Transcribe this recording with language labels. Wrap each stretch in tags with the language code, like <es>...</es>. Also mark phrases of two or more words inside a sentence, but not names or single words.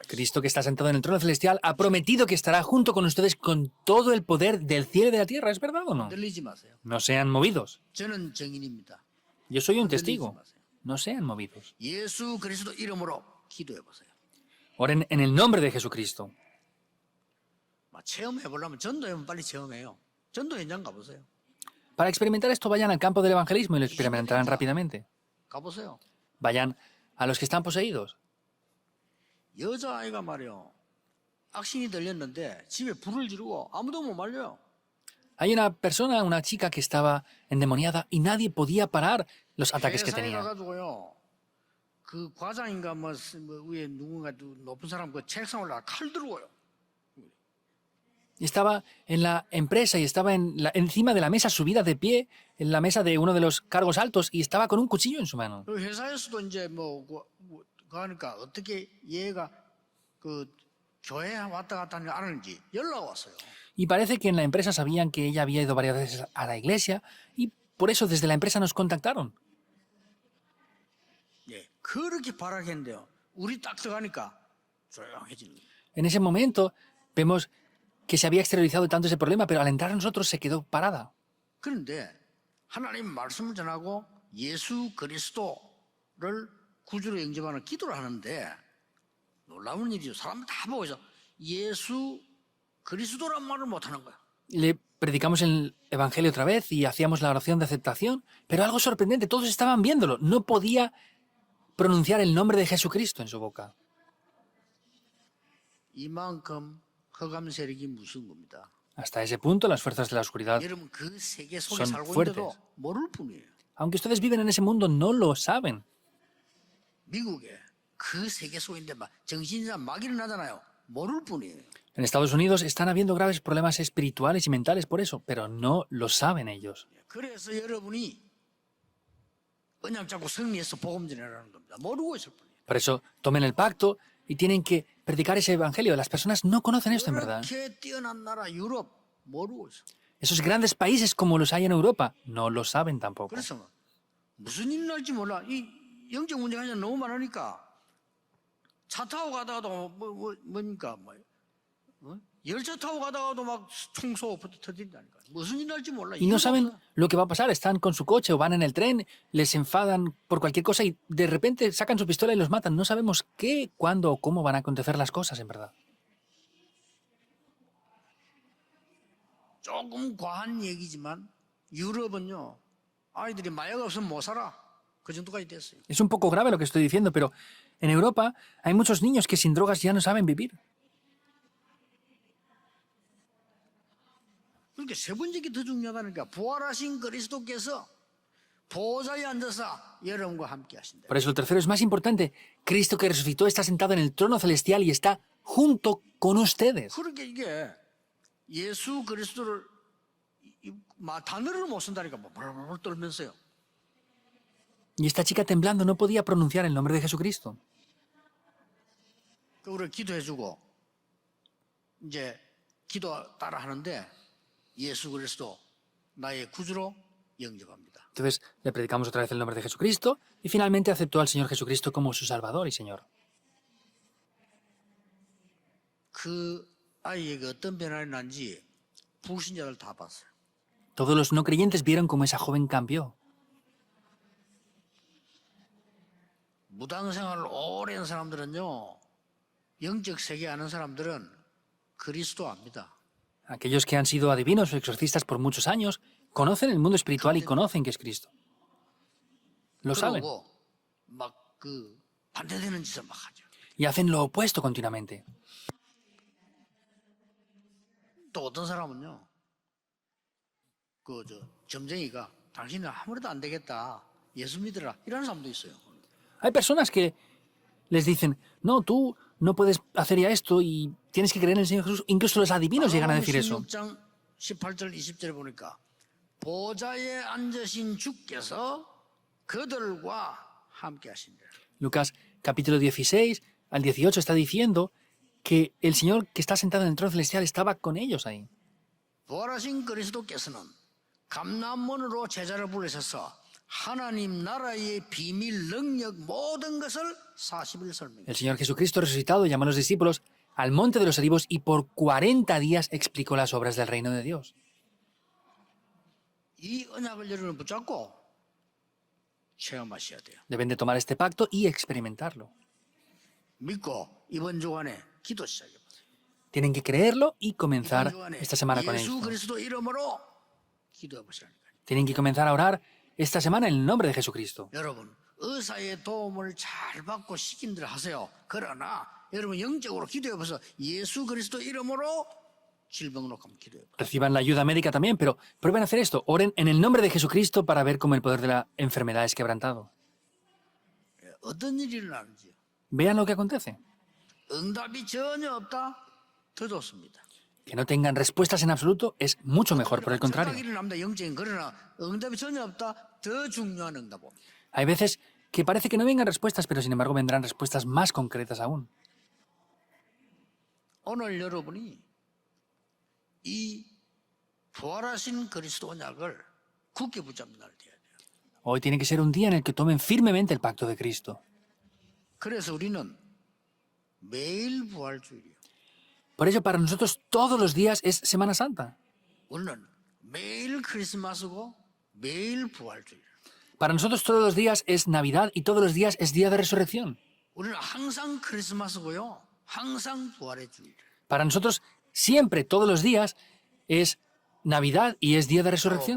<es>Cristo, que está sentado en el trono celestial, ha prometido que estará junto con ustedes con todo el poder del cielo y de la tierra. ¿Es verdad o no?</es> <ko>들리지 마세요.</ko> <es>No sean movidos.</es> <ko>저는 증인입니다.</ko> <es>Yo soy un testigo. No sean movidos.</es> <ko>예수 그리스도 이름으로 기도해 보세요.</ko> <es>Oren en el nombre de Jesucristo.</es> <ko>체험해 보려면 전도하면 빨리 체험해요. 전도 현장 가보세요.</ko> <es>Para experimentar esto, vayan al campo del evangelismo y lo experimentarán rápidamente.</es> <ko>가보세요.</ko> <es>Vayan a los que están poseídos.</es> <ko>여자아이가 말이요. 악신이 들렸는데 집에 불을 지르고 아무도 못 말려요.</ko> <es>Hay una persona, una chica que estaba endemoniada y nadie podía parar los ataques que</es> <ko>회사에</ko> <es>tenía.</es> <ko>가가지고요. 그 과장인가 뭐 위에 누군가 높은 사람 그 책상 올라가 칼 들고요.</ko> <es>Y estaba en la empresa y estaba encima de la mesa, subida de pie, en la mesa de uno de los cargos altos y estaba con un cuchillo en su mano.</es> <ko>그 회사에서도 이제 가니까 어떻게 얘가 그 교회 왔다 갔다 하는 걸 아는지 연락 왔어요.</ko> <es>Y parece que en la empresa sabían que ella había ido varias veces a la iglesia y por eso desde la empresa nos contactaron.</es> <ko>예, 그렇게 바라겠는데요. 우리 딱 들어가니까 조용해지는 거예요.</ko> <es>En ese momento vemos que se había exteriorizado tanto ese problema, pero al entrar a nosotros se quedó parada.</es> <ko>그런데 하나님 말씀을 전하고 예수 그리스도를 구주로 영접하는 기도를 하는데 놀라운 일이죠. 사람들 다 보고 있어. 예수 그리스도란 말을 못하는 거야.</ko> <es>Le predicamos el evangelio otra vez y hacíamos la oración de aceptación, pero algo sorprendente, todos estaban viéndolo. No podía pronunciar el nombre de Jesucristo en su boca.</es> <ko>이만큼 흑암 세력이 무서운 겁니다.</ko> <es>Hasta ese punto, las fuerzas de la oscuridad,</es> <ko>여러분 그 세계 속에</ko> <es>son</es> <ko>살고</ko> <es>fuertes.</es> <ko>있는데도 모를 뿐이에요.</ko> <es>aunque ustedes viven en ese mundo, no lo saben.</es> <ko>미국에 그 세계 속에 있는데 막 정신이나 막 일어나잖아요. 모를 뿐이에요.</ko> <es>En Estados Unidos están habiendo graves problemas espirituales y mentales por eso, pero no lo saben ellos.</es> <ko>그래서 여러분이 그냥 자꾸 승리해서 복음 전하라는 겁니다. 모르고 있을 뿐이에요.</ko> <es>Por eso tomen el pacto y tienen que predicar ese evangelio. Las personas no conocen esto en verdad.</es> <ko>이렇게 뛰어난 나라 유럽 모르고 있어.</ko> <es>Esos grandes países como los hay en Europa no lo saben tampoco.</es> <ko>그래서 무슨 일 날지 몰라. 이 영적 문제가 그냥 너무 많으니까 차 타고 가다가도 뭐니까 열차 타고 가다가도 막 총소 터진다니까. 무슨 일 날지 몰라.</ko> <es>Y no</es> <ko>이유가</ko> <es>saben</es> <ko>없어.</ko> <es>lo que va a pasar. Están con su coche o van en el tren, les enfadan por cualquier cosa y de repente sacan su pistola y los matan. No sabemos qué, cuándo o cómo van a acontecer las cosas en verdad.</es> <ko>조금 과한 얘기지만 유럽은요. 아이들이 마약 없으면 못 살아. 그 정도까지 됐어요.</ko> <es>Es un poco grave lo que estoy diciendo, pero en Europa hay muchos niños que sin drogas ya no saben vivir.</es> <ko>그러니까 세 번째 게 더 중요하다니까. 부활하신 그리스도께서 보좌에 앉아서 여러분과 함께 하신다.</ko> <es>Por eso el tercero es más importante. Cristo que resucitó está sentado en el trono celestial y está junto con ustedes.</es> <ko>그러니까 이게 예수 그리스도를 단어를 못 쓴다니까 뭐 벌벌 떨면서요.</ko> <es>Y esta chica temblando no podía pronunciar el nombre de Jesucristo.</es> <ko>그 우리 기도해주고 이제 기도 따라 하는데 예수 그리스도 나의 구주로 영접합니다.</ko> <es>Entonces le predicamos otra vez el nombre de Jesucristo y finalmente aceptó al Señor Jesucristo como su Salvador y Señor.</es> <ko>그 아이에게 어떤 변화가 난지 불신자들 다 봤어요.</ko> <es>Todos los no creyentes vieron cómo esa joven cambió.</es> <ko>무당생활을 오래 한 사람들은요, 영적 세계 아는 사람들은 그리스도 압니다.</ko> <es>Aquellos que han sido adivinos o exorcistas por muchos años conocen el mundo espiritual y conocen que es Cristo. Lo saben</es> <ko>그러고 막 그 반대되는 짓을 막 하죠.</ko> <es>y hacen lo opuesto continuamente.</es> <ko>또 어떤 사람은요, 점쟁이가 당신은 아무래도 안 되겠다, 예수 믿으라, 이런 사람도 있어요.</ko> <es>Hay personas que les dicen, no, tú no puedes hacer ya esto y tienes que creer en el Señor Jesús. Incluso los adivinos llegan a decir eso.</es> <ko>16장 18절 20절에 보니까 보좌에 앉으신 주께서 그들과 함께 하신다.</ko> <es>Lucas capítulo 16 al 18 está diciendo que el Señor que está sentado en el trono celestial estaba con ellos ahí.</es> <ko>부활하신 그리스도께서는 감람문으로 제자를 부르셔서 하나님 나라의 비밀 능력 모든 것을 40일 설명해.</ko> <es>El Señor Jesucristo resucitado llamó a los discípulos al monte de los olivos y por 40 días explicó las obras del reino de Dios.</es> <ko>이 언약을 여러분 붙잡고 체험하셔야 돼요.</ko> <es>Deben de tomar este pacto y experimentarlo.</es> <ko>믿고 이번 주간에 기도 시작해 보세요.</ko> <es>Tienen que creerlo y comenzar</es> <ko>이번 주간에</ko> <es>esta semana con</es> <ko>예수</ko> <es>esto.</es> <ko>그리스도 이름으로 기도해 보시라니까요.</ko> <es>Tienen que comenzar a orar esta semana en el nombre de Jesucristo.</es> <ko>여러분 의사의 도움을 잘 받고 시킨 대로 하세요. 그러나 여러분 영적으로 기도해 보세요. 예수 그리스도 이름으로 질병 놓고 한번 기도해 보세요.</ko> <es>Reciban la ayuda médica también, pero prueben a hacer esto. Oren en el nombre de Jesucristo para ver cómo el poder de la enfermedad es quebrantado.</es> <ko>어떤 일이 일어나는지</ko> <es>Vean lo que acontece.</es> <ko>응답이 전혀 없다? 더 좋습니다.</ko> <es>Que no tengan respuestas en absoluto es mucho mejor, por el contrario.</es> <ko>착각이 일어납니다. 영적인 그러나 응답이 전혀 없다? 더 중요한 응답 옵니다.</ko> <es>Hay veces que parece que no vengan respuestas, pero sin embargo vendrán respuestas más concretas aún.</es> <ko>오늘 여러분이 이 부활하신 그리스도 언약을 굳게 붙잡는 날 돼야 돼요.</ko> <es>Hoy tiene que ser un día en el que tomen firmemente el pacto de Cristo.</es> <ko>그래서 우리는 매일 부활주일이에요.</ko> <es>Por ello, para nosotros todos los días es Semana Santa.</es> <ko>우리는 매일 크리스마스고 매일 부활주일.</ko> <es>Para nosotros todos los días es Navidad y todos los días es Día de Resurrección.</es> <ko>우리는 항상 크리스마스고요. 항상 부활의 주일.</ko> <es>Para nosotros siempre, todos los días, es Navidad y es Día de Resurrección.</es>